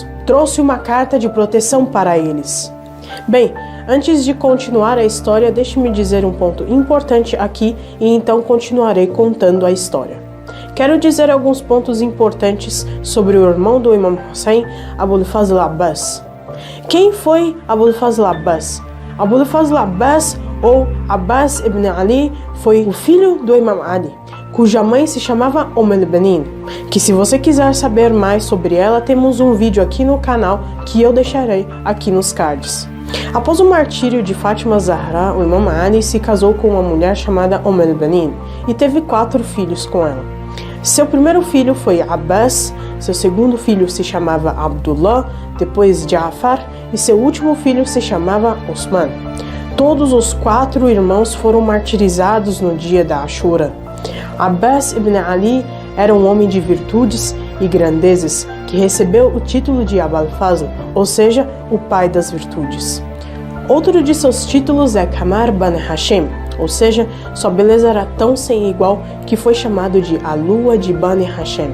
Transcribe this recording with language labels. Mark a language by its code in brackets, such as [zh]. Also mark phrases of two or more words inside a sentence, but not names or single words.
[pt] Trouxe uma carta de proteção para eles. Bem, antes de continuar a história, deixe-me dizer um ponto importante aqui e então continuarei contando a história. Quero dizer alguns pontos importantes sobre o irmão do Imam Hussein, Abul Fazl Abbas. Quem foi Abul Fazl Abbas? Abul Fazl Abbas, ou Abbas ibn Ali, foi o filho do Imam Ali, cuja mãe se chamava al-Benin, que se você quiser saber mais sobre ela, temos um vídeo aqui no canal que eu deixarei aqui nos cards. Após o martírio de Fátima Zahra, o Imam Ali se casou com uma mulher chamada Benin e teve 4 filhos com ela. Seu primeiro filho foi Abbas, seu segundo filho se chamava Abdullah, depois Ja'far, e seu último filho se chamava Osman. Todos os 4 irmãos foram martirizados no dia da Ashura. Abbas ibn Ali era um homem de virtudes e grandezas que recebeu o título de Abul Fazl, ou seja, o pai das virtudes. Outro de seus títulos é Qamar Bani Hashim, ou seja, sua beleza era tão sem igual que foi chamado de a lua de Bani Hashim.